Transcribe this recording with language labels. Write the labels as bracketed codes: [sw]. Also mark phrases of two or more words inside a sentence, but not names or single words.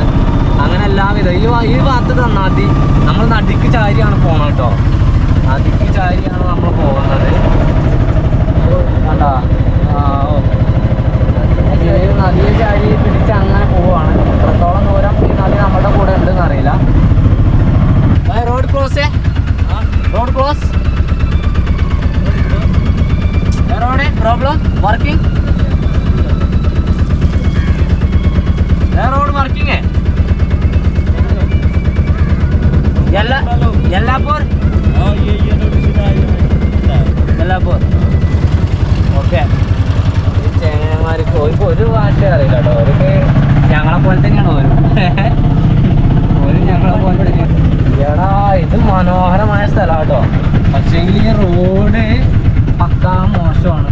[ml] അങ്ങനെ എല്ലാവിധം ഈ ഭാഗത്ത് നദി, നമ്മൾ നദിക്ക് ചാരിയാണ് പോകണം കേട്ടോ. നദിക്ക് ചാരിയാണ് നമ്മൾ പോകുന്നത്. കണ്ടാ നദിയെ ചാരി പിടിച്ച് അങ്ങനെ പോവുകയാണ്. എത്രത്തോളം ദൂരം ഈ നദി നമ്മുടെ കൂടെ ഉണ്ടെന്ന് അറിയില്ല. [en] road cross, road close. Road problem working. Road working है. Yellapur. [hi] हाँ ये रोड सीधा है. Yellapur. Okay. [ml] ചേങ്ങന്മാർക്ക് ഒരു ഭാഷ അറിയില്ല കേട്ടോ. അവർക്ക് ഞങ്ങളെ പോലെ തന്നെയാണ് ഒരു ഞങ്ങളെ പോലെ തന്നെയാണ്. എടാ ഇത് മനോഹരമായ സ്ഥലമാണ് കേട്ടോ. പക്ഷേങ്കിൽ ഈ റോഡ് പക്കാ മോശമാണ്.